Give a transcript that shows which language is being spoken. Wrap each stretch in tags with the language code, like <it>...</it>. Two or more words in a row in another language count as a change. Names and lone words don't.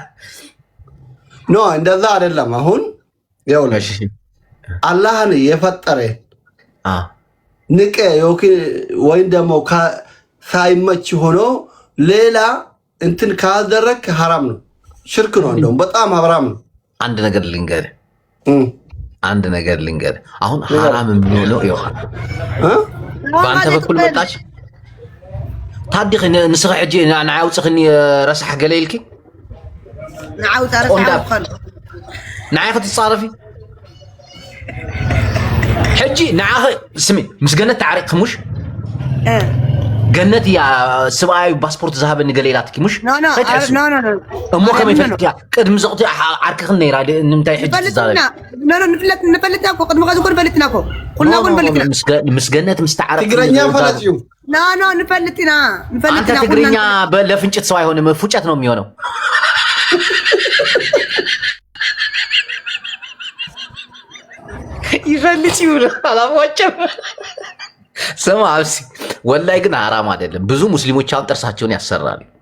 <am>ኖ፣ እንደዛ አይደለም። አሁን ይኸውልሽ አላህን የፈጠረ ንቀ ወይም ደግሞ ሳይመች ሆኖ ሌላ እንትን ካደረክ ሐራም ነው፣ ሽርክ ነው፣ እንደውም በጣም ሐራም ነው። አንድ ነገር ልንገርህ። አሁን ሐራም የሚሆነው በአንተ በኩል መጣች ታዲኽ</am> <ti>ንስኻ ሕጂ ንዓይ አውፅኽኒ ረሳሕ ገለ ኢልኪ ንዓይ ክትፃረፊ ሕጂ ንዓኸ ስሚ ምስ ገነት ተዓሪቕክሙሽ ገነት እያ ሰብኣዊ ፓስፖርት ዝሃበኒ ገለ ኢላ ትኪሙሽ እሞ ከመይ ፈለጥያ ቅድሚ ዘቕቲ ዓርክኽን ነይራ ንምንታይ ሕጂ ትዛረቢ ንፈልጥና እኮ ቅድሚ ከዚ እኮ ንፈልጥና እኮ ኩልና እኮ ንፈልጥና ምስ ገነት ምስ ተዓረቕ ትግረኛ ፈለጥ እዩ ንፈልጥና</ti> <am>አንተ ትግርኛ ለፍንጭት ሰው አይሆንም፣ ፉጨት ነው የሚሆነው።</am> <ti>ይፈልጥ ይውል</ti> <am>አላሟጨም። ስማ አብሲ ወላሂ ግን ሐራም አይደለም። ብዙ ሙስሊሞች አሁን ጥርሳቸውን ያሰራሉ።</am>